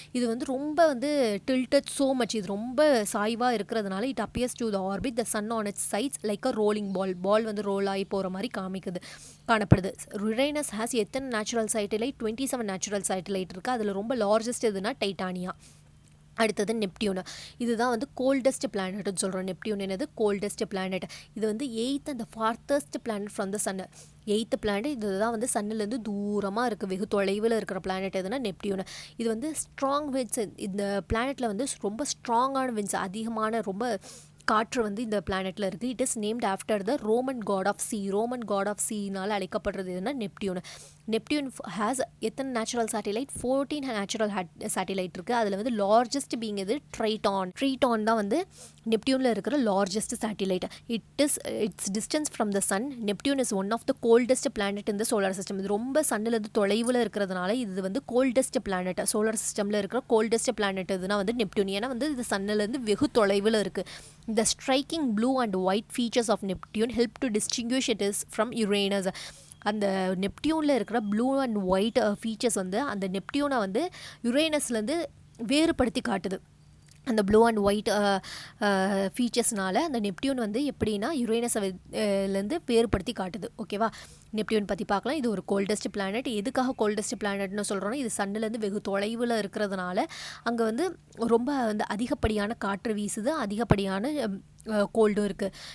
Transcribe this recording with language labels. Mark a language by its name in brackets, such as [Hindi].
[English] இது வந்து ரொம்ப வந்து tilted so much. [Tamil] இது ரொம்ப சாய்வாக இருக்கிறதுனால [English] it appears to the orbit the sun on its sides like a rolling ball [Tamil] வந்து ரோல் ஆகி போகிற மாதிரி காணப்படுது. யுரேனஸ் ஹேஸ் எத்தனை நேச்சுரல் சேட்டிலைட்? 27 நேச்சுரல் சேட்டிலைட் இருக்குது. அதில் ரொம்ப லார்ஜஸ்ட் எதுனா டைட்டானியா. அடுத்தது நெப்டியூன். இதுதான் வந்து கோல்டஸ்ட் பிளானட்னு சொல்கிறோம். நெப்டியூன் என்னது? Coldest planet. [English] இது வந்து 8th and farthest planet from the sun. [Tamil] 8th planet. இதுதான் வந்து சன்னிலேருந்து தூரமாக இருக்குது, வெகு தொலைவில் இருக்கிற பிளானட் எதுனா நெப்டியூன். இது வந்து ஸ்ட்ராங் விண்ட்ஸ். இந்த பிளானட்டில் வந்து ரொம்ப ஸ்ட்ராங்கான விண்ட்ஸ், அதிகமான ரொம்ப காற்று வந்து இந்த பிளானட்டில் இருக்குது. [English] it is named after the [Tamil] Roman God of C. Roman God of சினால் அழைக்கப்படுறது எதுனா நெப்டியூன். நெப்டியூன் ஹேஸ் எத்தனை நேச்சுரல் சேட்டிலைட்? 14 நேச்சுரல் சேட்டிலைட் இருக்குது. அதில் வந்து லார்ஜஸ்ட் பீங் எது? ட்ரைட்டான் தான் வந்து நெப்டியூனில் இருக்கிற largest satellite. [English] Its distance from the sun. Neptune is one of the coldest planet இந்த solar system. [Tamil] இது ரொம்ப சன்னிலேருந்து தொலைவில் இருக்கிறதுனால இது வந்து கோல்டஸ்ட் பிளானட். சோலார் சிஸ்டமில் இருக்கிற கோல்டஸ்ட் பிளானட் எதுனா வந்து நெப்டியூன். ஏன்னா வந்து இது சன்னிலேருந்து வெகு தொலைவில் இருக்குது. [English] The striking blue and white features of Neptune help to distinguish it is from Uranus. [Tamil] அந்த நெப்டியூனில் இருக்கிற ப்ளூ அண்ட் ஒயிட் ஃபீச்சர்ஸ் வந்து அந்த நெப்டியூனை வந்து யுரேனஸ்லேருந்து வேறுபடுத்தி காட்டுது. அந்த ப்ளூ அண்ட் ஒயிட் ஃபீச்சர்ஸ்னால அந்த நெப்டியூன் வந்து எப்படின்னா யுரேனஸ்லேருந்து வேறுபடுத்தி காட்டுது. ஓகேவா, நெப்டியூன் பற்றி பார்க்கலாம். இது ஒரு கோல்டஸ்ட் பிளானட். எதுக்காக கோல்டஸ்ட் பிளானட்னு சொல்கிறோன்னா, இது சன்னிலேருந்து வெகு தொலைவில் இருக்கிறதுனால அங்கே வந்து ரொம்ப வந்து அதிகப்படியான காற்று வீசுது, அதிகப்படியான கோல்டும் இருக்குது.